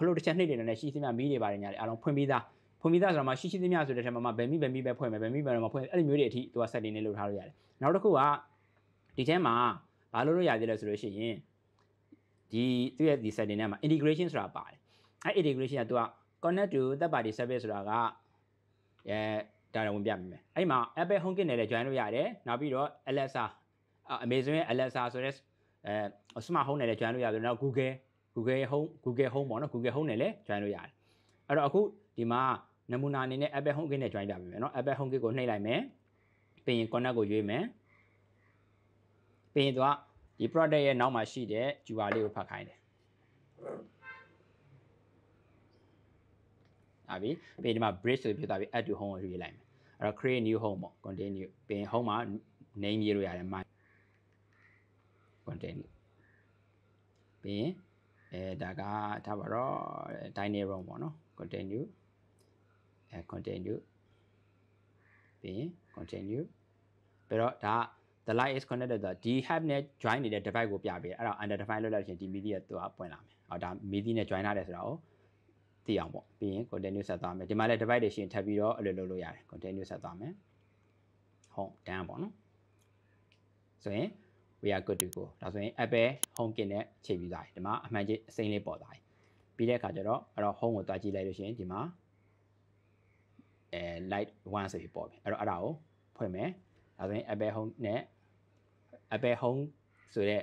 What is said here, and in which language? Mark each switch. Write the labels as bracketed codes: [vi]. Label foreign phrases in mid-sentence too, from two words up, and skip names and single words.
[my] လုတ်တစ်ချက်နှစ်နေနဲ့ရှိရှိသမျှမီးတွေပါတယ်ညာတွေအားလုံးဖွင့်ပြီးသားဆိုတော့မှရှိရှိသမျှဆိုတဲ့ထဲမှာဘယ်မီးပဲဖွင့်မယ်ဘယ်မီးပဲမဖွင့်အဲ့လိုမျိုးတွေအထိသူက setting လေးလုပ်ထားလို့ရတယ်နောက် တစ်ခုကဒီထဲမှာဘာလုပ်လို့ရသေးလဲဆိုလို့ရှိရင်ဒီသူရဲ့ဒီ setting ထဲမှာ integration ဆိုတာပါတယ်အဲ့ integration ကသူက [en] connect to third party service [my] ဆိုတာကဒါတော့ဝင်ပြပေးမယ်အဲ့မှာ Apple HomeKit နဲ့လည်း join လို့ရတယ်နောက်ပြီးတော့ Alexa Amazon ရဲ့ Alexa ဆိုတဲ့ [en] smart home [my] နဲ့လည်း join လို့ရတယ်နောက် Google Home ပေါ့နော် Google Home နဲ့လည်း join လို့ရတယ်အဲ့တော့အခုဒီမှာနမူနာအနေနဲ့ Apple HomeKit နဲ့ join ပြပေးမယ်နော် Apple HomeKit ကိုနှိပ်လိုက်မယ်ပြီးရင် connect ကိုရွေးမယ်ပြီးရင်သူကဒီ product ရဲ့နောက်မှာရှိတဲ့ QR လေးကိုဖတ်ခိုင်းတယ် ဟုတ်ပြီပြီးဒီမှာ bridge ဆိုပြီးပြသွားပြီ [en] add to home [my] ကိုရွေးလိုက်မယ်အဲ့တော့ [en] create new home [my] ပေါ့ continue ပြီးရင် home မှာ name ရေးလို့ရတယ် [en] my continue [my] ပြီးရင်ဒါကထားပါ တော့ [en] dining room [my] ပေါ့နော် [en] continue continue [my] ပြီးရင် continue ပြီးတော့ဒါ [en] the light is connected [my] ဆိုတော့ဒီ hub နဲ့ join နေတဲ့ device ကိုပြပေး တယ်အဲ့တော့ undefined လုပ်လိုက်လို့ရှိရင်ဒီ MIDI ကသူကပွင့်လာမယ်ဟောဒါ MIDI နဲ့ join ထားတယ်ဆိုတာကိုသိအောင်ပေါ့ပြီးရင် continue ဆက်သွားမယ်ဒီမှာလည်း device တွေရှိရင်ထပ်ပြီးတော့အဲ့လိုလုပ်လို့ရတယ် continue ဆက်သွားမယ် [en] home down [my] ပေါ့နော်ဆိုရင် [en] we are good to go [my] ဒါဆိုရင် Apple home kit နဲ့ချိန်ပြီးသွားပြီဒီမှာအမှန်ကြီးအစိမ်းလေးပေါ်သွားပြီပြီးတဲ့အခါကျတော့အဲ့တော့ home ကိုတွားကြည့်လိုက်လို့ရှိရင်ဒီမှာ [en] light 1 [my] ဆိုပြီးပေါ်ပြီအဲ့တော့အဲ့ဒါကိုဖွင့်မယ်ဒါဆိုရင် Apple home နဲ့ Apple home ဆိုတဲ့